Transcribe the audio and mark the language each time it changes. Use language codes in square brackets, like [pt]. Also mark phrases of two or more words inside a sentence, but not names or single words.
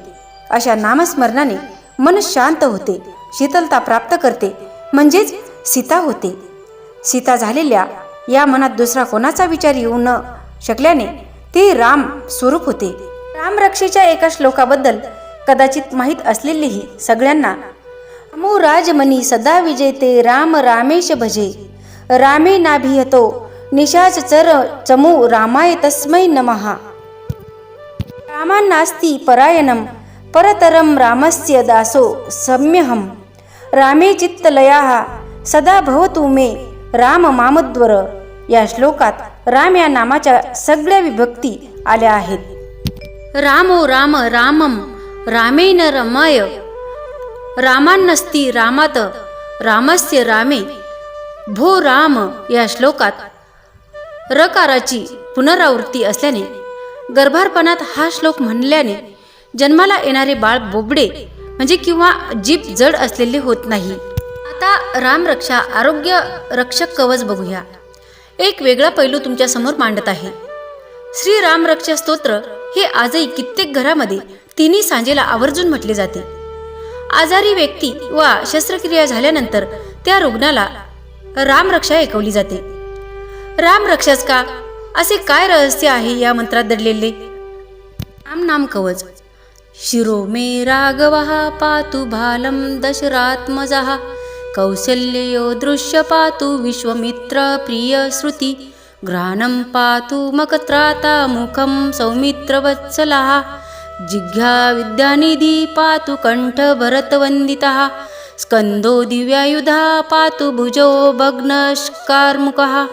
[mr] अशा नामस्मरणाने मन शांत होते, शीतलता प्राप्त करते, म्हणजेच सीता होते. सीता झालेल्या या मनात दुसरा कोणाचा विचार येऊ न शकल्याने ते राम स्वरूप होते. रामरक्षेच्या एका श्लोकाबद्दल कदाचित माहीत असलेलेही सगळ्यांना, [sa] अमो राजमनी सदा विजेते राम रामेश भजे, रामे नाभिहतो निशाच चर चमू रामाय तस्मै नमः. रामान्नास्ति परायणं परतरं रामस्य दासो सम्यहं, रामे चित्तलयाः सदा भवतु मे राम मामद्वर. [mr] या श्लोकात राम या नामाच्या सगळ्या विभक्ती आल्या आहेत. [sa] रामो राम रामम रामेन रमाय, रामान्नस्ति रामात रामस्य रामे भो राम. [mr] या श्लोकात रकाराची पुनरावृत्ती असल्याने गर्भारपणात हा श्लोक म्हणल्याने जन्माला येणारे बाळ बोबडे म्हणजे किंवा जीभ जड असलेले होत नाही. आता रामरक्षा आरोग्य रक्षक कवच बघूया. एक वेगळा पैलू तुमच्या समोर मांडत आहे. श्री रामरक्षा स्तोत्र हे आजही कित्येक घरामध्ये तिन्ही सांजेला आवर्जून म्हटले जाते. आजारी व्यक्ती वा शस्त्रक्रिया झाल्यानंतर त्या रुग्णाला रामरक्षा ऐकवली जाते. रामरक्षाच का, असे काय रहस्य आहे या मंत्रात दडलेले? राम नाम कवच. [sa] शिरो मे राघवः पातु भालं दशरात्मजः, कौसल्यो दृश्य पातु विश्वमित्र प्रिय श्रुति, घ्राणं पातु मकत्राता मुखं सौमित्रवत्सलः, जिघ्या विद्यानिधि पातु कंठ भरतवन्दितः, स्कंदो दिव्यायुधा पातु भुजो भग्नश्कारमुखः,